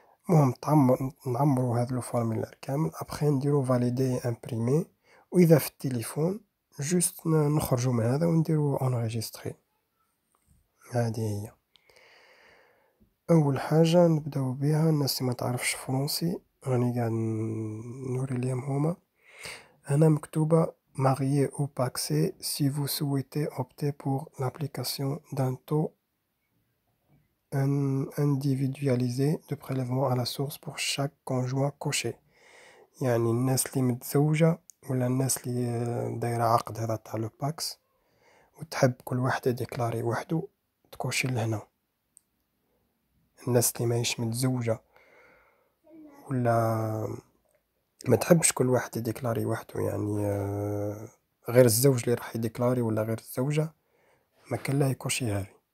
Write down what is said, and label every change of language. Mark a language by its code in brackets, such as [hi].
[ar] المهم نعمرو هذا لو فورميلار كامل، ابخي نديرو فاليدي امبريمي. واذا في التليفون جوست نخرجو من هذا ونديرو انغيجيستري. هذه هي اول حاجه نبداو بها. الناس اللي ما تعرفش فرونسي راني قاعد نوري ليهم هما. هنا مكتوبه [fr] marié ou paxé si vous souhaitez opter pour l'application d'un taux individualisé de prélèvement à la source pour chaque conjoint coché. [ar] يعني الناس اللي متزوجة ولا الناس اللي دايرة عقد هذا تاع لو باكس وتحب كل واحدة ديكلاري وحدو تكوشي لهنا. الناس اللي ماهيش متزوجة ولا ما تحبش كل واحد يديكلاري وحده، يعني غير الزوج اللي راح يديكلاري ولا غير الزوجة، ما كان لا يكوشي هذه.